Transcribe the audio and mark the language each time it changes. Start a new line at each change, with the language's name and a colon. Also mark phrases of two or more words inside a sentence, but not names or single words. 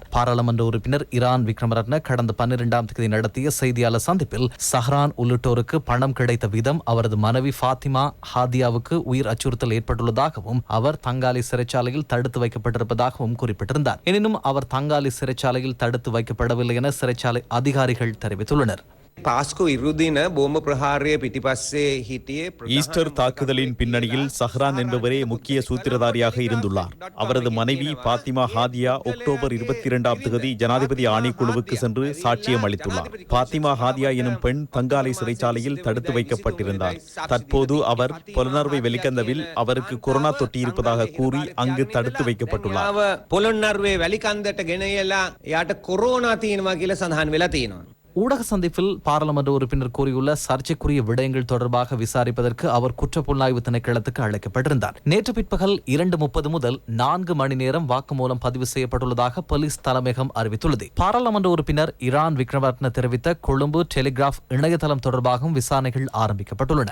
Tamil: பாராளுமன்ற உறுப்பினர் இரான் விக்ரமரத்ன கடந்த 12ஆம் தேதி நடத்திய செய்தியாளர் சந்திப்பில் சஹ்ரான் உள்ளிட்டோருக்கு பணம் கிடைத்த விதம், அவரது மனைவி ஃபாத்திமா ஹாதியாவுக்கு உயிர் அச்சுறுத்தல் ஏற்பட்டுள்ளதாகவும் அவர் தங்காலி சிறைச்சாலையில் தடுத்து வைக்கப்பட்டிருப்பதாகவும் குறிப்பிட்டிருந்தார். எனினும் அவர் தங்காலி சிறைச்சாலையில் தடுத்து வைக்கப்படவில்லை என சிறைச்சாலை அதிகாரிகள் தெரிவித்துள்ளனர்.
Sinhala: පාස්කෝ ඉරුදින බෝම ප්‍රහාරය පිටිපස්සේ හිටියේ
Tamil: ஈஸ்டர் தாக்குதலின் பின்னணியில் சஹ்ரான் என்பவரே முக்கிய சூத்திரதாரியாக இருந்துள்ளார். அவரது மனைவி பாத்திமா ஹாதியா அக்டோபர் 22ஆம் தேதி ஜனாதிபதி ஆணைக்குழுவுக்கு சென்று சாட்சியம் அளித்துள்ளார். பாத்திமா ஹாதியா எனும் பெண் தங்காலை சிறைச்சாலையில் தடுத்து வைக்கப்பட்டிருந்தார். தற்போது அவர் பொலனர்வை வெலிகந்தவில் அவருக்கு கொரோனா தொட்டி இருப்பதாக கூறி அங்கு தடுத்து வைக்கப்பட்டுள்ளார்.
Sinhala: පොළොන්නරුවේ වැලිකන්දට ගෙනයලා යාට කොරෝනා තියෙනවා කියලා සඳහන් වෙලා තියෙනවා.
Tamil: ஊடக சந்திப்பில் பாராளுமன்ற உறுப்பினர் கூறியுள்ள சர்ச்சைக்குரிய விடயங்கள் தொடர்பாக விசாரிப்பதற்கு அவர் குற்றப்புலனாய்வு திணைக்களத்துக்கு அழைக்கப்பட்டிருந்தார். நேற்று பிற்பகல் 2:30 முதல் 4 மணி நேரம் வாக்குமூலம் பதிவு செய்யப்பட்டுள்ளதாக போலீஸ் தலைமையகம் அறிவித்துள்ளது. பாராளுமன்ற உறுப்பினர் இரான் விக்ரமரத்ன தெரிவித்த கொழும்பு டெலிகிராப் இணையதளம் தொடர்பாகவும் விசாரணைகள் ஆரம்பிக்கப்பட்டுள்ளன.